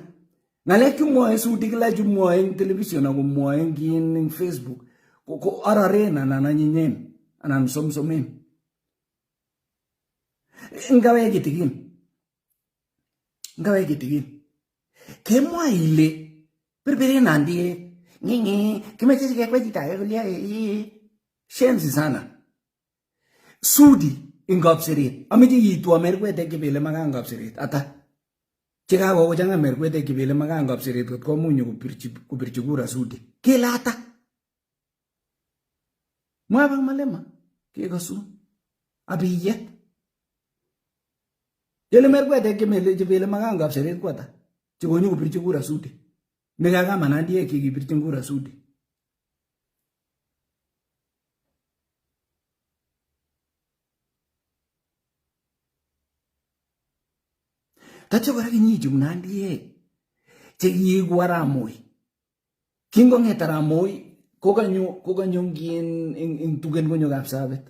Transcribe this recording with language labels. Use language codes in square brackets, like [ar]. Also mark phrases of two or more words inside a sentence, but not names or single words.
[kln] Ng'alek chumwoe Sudi kila chumwoe ing television ako mwoe ing Facebook ko araren anan anyinyen anan somsomen. Ngawe kitigin. Kemwa ile berbere Nandi ngingi kimeche kekwe chitake kulia [sw] shenzi sana. [kln] Sudi ingopsirit. Ameche yitwa merkwete kibele makangopsirit. Ata. Chikago kochanga merkwete kibele makangopsirit kot komunyo kupirchi kura Sudi. Kele ata. Mwabang Malema. Kekosu. Abiyet. Jele merkwete kibele makangopsirit kwa ata. Chikonyo kupirchi kura Sudi. Nikakama Nandi kikipirchi kura Sudi. Tatyo kora kinyichu Nandi chekiiku Aramoi. Kingong'et Aramoi kokanyo ing tugen konyo Kapsabet.